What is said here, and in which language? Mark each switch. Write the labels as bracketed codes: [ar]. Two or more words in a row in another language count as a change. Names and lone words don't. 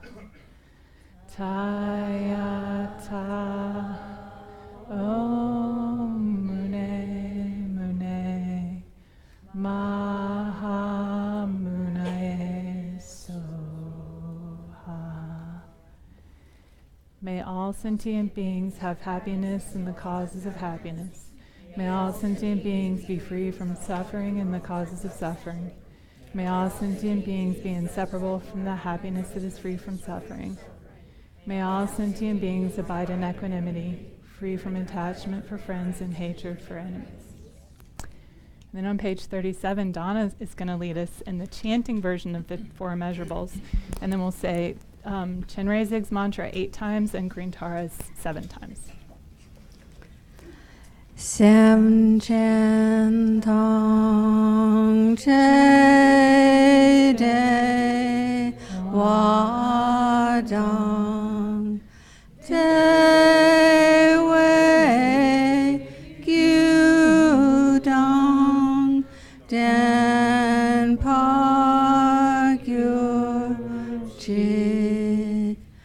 [sa] तद्यथा ओं मुने मुने महा मुनये स्वाहा. [en] May all sentient beings have happiness in the causes of happiness. May all sentient beings be free from suffering and the causes of suffering. May all sentient beings be inseparable from the happiness that is free from suffering. May all sentient beings abide in equanimity, free from attachment for friends and hatred for enemies. And then on page 37, Donna is going to lead us in the chanting version of the 4 measurables. And then we'll say Chenrezig's mantra 8 times and Green Tara's 7 times. [bo] སེམས་ཅན་ཐམས་ཅད་བདེ་བ་དང་བདེ་བའི་རྒྱུ་དང་ལྡན་པར་གྱུར་ཅིག